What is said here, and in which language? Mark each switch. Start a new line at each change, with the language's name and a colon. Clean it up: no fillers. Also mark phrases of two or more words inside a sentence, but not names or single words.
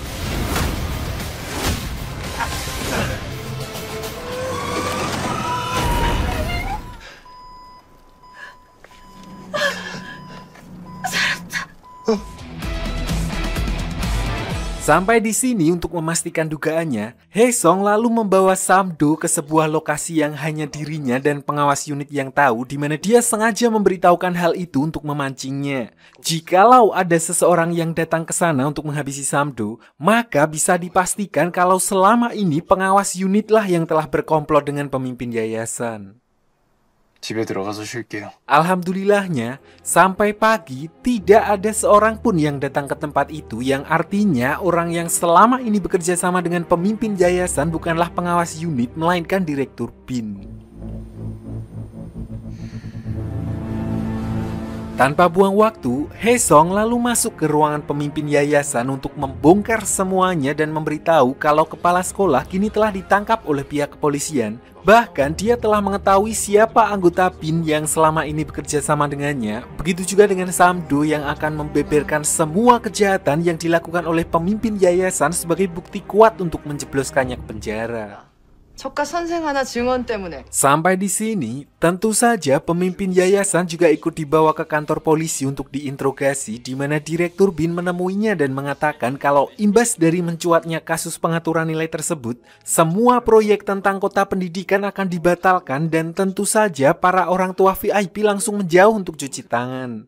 Indonesian: Sampai di sini untuk memastikan dugaannya, Haesong lalu membawa Sam-do ke sebuah lokasi yang hanya dirinya dan pengawas unit yang tahu, di mana dia sengaja memberitahukan hal itu untuk memancingnya. Jikalau ada seseorang yang datang ke sana untuk menghabisi Sam-do, maka bisa dipastikan kalau selama ini pengawas unitlah yang telah berkomplot dengan pemimpin yayasan.
Korean: 집에 들어가서 쉴게요.
Indonesian: Alhamdulillahnya, sampai pagi tidak ada seorang pun yang datang ke tempat itu, yang artinya orang yang selama ini bekerja sama dengan pemimpin yayasan bukanlah pengawas unit, melainkan direktur BIN. Tanpa buang waktu, Haesung lalu masuk ke ruangan pemimpin yayasan untuk membongkar semuanya dan memberitahu kalau kepala sekolah kini telah ditangkap oleh pihak kepolisian. Bahkan dia telah mengetahui siapa anggota BIN yang selama ini bekerja sama dengannya. Begitu juga dengan Samdo yang akan membeberkan semua kejahatan yang dilakukan oleh pemimpin yayasan sebagai bukti kuat untuk menjebloskannya ke penjara.
Korean: 저과 선생 하나 증언 때문에.
Indonesian: Sampai di sini, tentu saja pemimpin yayasan juga ikut dibawa ke kantor polisi untuk diinterogasi, di mana direktur BIN menemuinya dan mengatakan kalau imbas dari mencuatnya kasus pengaturan nilai tersebut, semua proyek tentang kota pendidikan akan dibatalkan dan tentu saja para orang tua VIP langsung menjauh untuk cuci tangan.